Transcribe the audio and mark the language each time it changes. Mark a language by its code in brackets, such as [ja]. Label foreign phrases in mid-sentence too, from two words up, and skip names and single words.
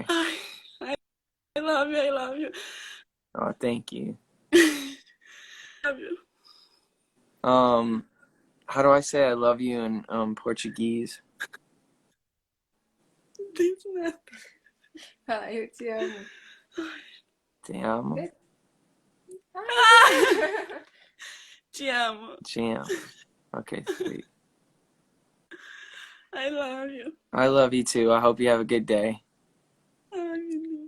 [en] Ai, I love you. I love you. Oh, thank you. Love you. How do I say I love you in Portuguese? There's nothing. [pt] Fala, eu te amo. Te amo. Te amo. Te amo. [en] Okay, sweet. I love you. I love you too. I hope you have a good day. [pt] Ai, meu Deus.